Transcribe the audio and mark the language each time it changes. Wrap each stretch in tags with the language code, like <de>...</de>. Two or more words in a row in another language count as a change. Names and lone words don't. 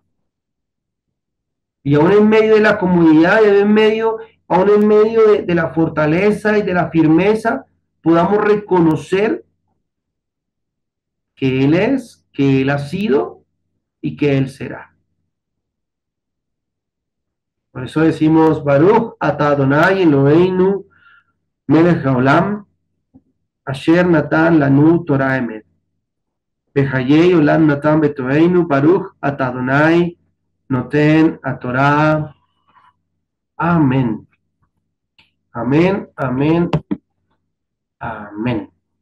<es>Y aún en medio de la comunidad, aún en medio de la fortaleza y de la firmeza, podamos reconocer que Él es, que Él ha sido y que Él será. Por eso decimos,</es> <he>ברוך אתה אדוני אלוהינו מלך העולם, אשר נתן לנו תורה אמת. בחיי עולם נתן בתוכנו, ברוך אתה אדוני נותן התורה.</he> <es>Amén. Amén, amén, amén.</es>